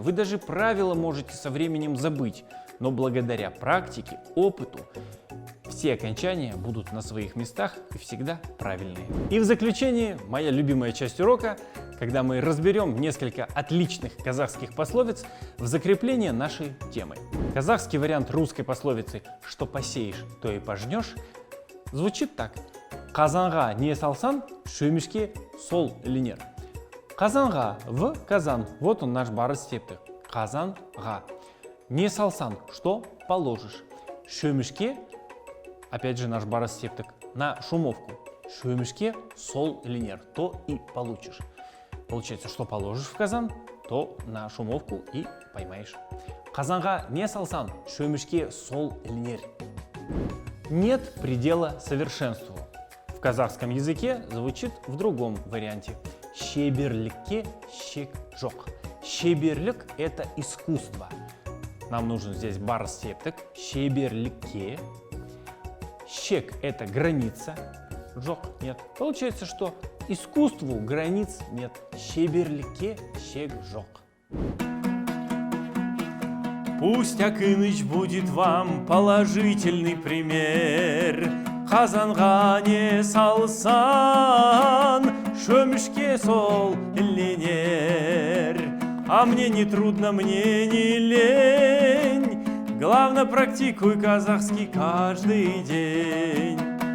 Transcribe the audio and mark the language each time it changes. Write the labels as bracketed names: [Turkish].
[Russian] Вы даже правила можете со временем забыть. Но благодаря практике, опыту, все окончания будут на своих местах и всегда правильные. И в заключение, моя любимая часть урока, когда мы разберем несколько отличных казахских пословиц в закрепление нашей темы. Казахский вариант русской пословицы «что посеешь, то и пожнешь» звучит так. [Kazakh] Казанға не салсан, шөмішке сол ілінер. [Russian] Казанға в казан. Вот он наш барыс септік. Казанға. [Kazakh] Не салсан, [Russian] что положишь. Шөмішке, опять же наш барыс септік, на шумовку. [Kazakh] Шөмішке сол ілінер, [Russian] то и получишь. Получается, что положишь в казан, то на шумовку и поймаешь. [Kazakh] Казанға не салсан, шөмішке сол ілінер. [Russian] Нет предела совершенству. В казахском языке звучит в другом варианте. [Kazakh] Шеберлікке шек жоқ. Шеберлік – [Russian] это искусство. Нам нужен здесь барс септік. Шеберлікке. Шек – это граница. Жоқ нет. Получается, что искусству границ нет. [Kazakh] Шеберлікке шек жоқ. [Russian] Пусть Акыныч будет вам положительный пример. [Kazakh] Қазанға не салсан, шөмішке сол ілінер. [Russian] А мне не трудно, мне не лень. Главное, практикуй казахский каждый день.